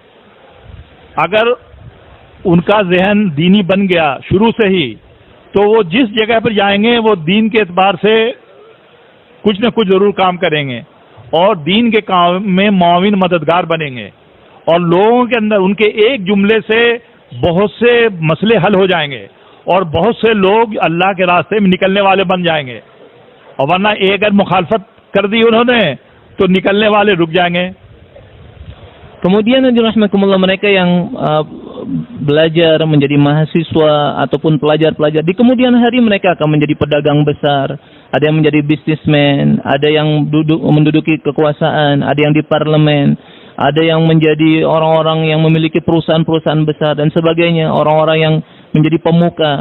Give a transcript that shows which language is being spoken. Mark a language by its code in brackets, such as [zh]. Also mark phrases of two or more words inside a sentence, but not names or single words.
[hi] अगर उनका जहन दीनी बन गया शुरू से ही, तो वो जिस जगह पर जाएंगे वो दीन के एतबार से कुछ न कुछ जरूर काम करेंगे और दीन के काम में मुआविन मददगार बनेंगे और लोगों के अंदर उनके एक जुमले से बहुत से मसले हल हो जाएंगे और बहुत से लोग अल्लाह के रास्ते में निकलने वाले बन जाएंगे। और वरना एक अगर मुखालफत कर दी उन्होंने तो निकलने वाले रुक जाएंगे। [id] Kemudian rahmatullah mereka yang belajar menjadi mahasiswa ataupun pelajar-pelajar, di kemudian hari mereka akan menjadi pedagang besar, ada yang menjadi bisnismen, ada yang menduduki kekuasaan, ada yang di parlemen, ada yang menjadi orang-orang yang memiliki perusahaan-perusahaan besar dan sebagainya, orang-orang yang menjadi pemuka.